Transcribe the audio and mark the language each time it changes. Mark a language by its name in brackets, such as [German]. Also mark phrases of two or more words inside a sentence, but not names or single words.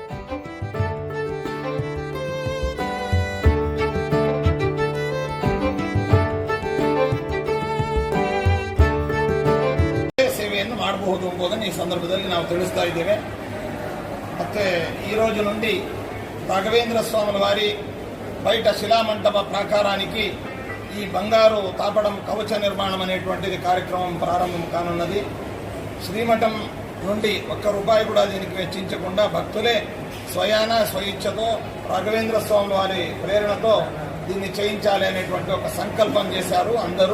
[Kannada] ಸೇವೆಯನ್ನು ಮಾಡಬಹುದು ಎಂಬುದನ್ನು ಈ ಸಂದರ್ಭದಲ್ಲಿ ನಾವು ತಿಳಿಸ್ತಾ ಇದ್ದೇವೆ. [Telugu] ಮತ್ತೆ ఈ రోజు నుండి రాఘవేంద్ర స్వాముల వారి బయట శిలామంటప ప్రాకారానికి ఈ బంగారు తాపడం కవచ నిర్మాణం అనేటువంటిది కార్యక్రమం ప్రారంభం కానున్నది. శ్రీమఠం నుండి ఒక్క రూపాయి కూడా దీనికి వెచ్చించకుండా భక్తులే స్వయాన స్వయిచ్ఛతో రాఘవేంద్ర స్వాముల వారి ప్రేరణతో దీన్ని చేయించాలి అనేటువంటి ఒక సంకల్పం చేశారు అందరూ.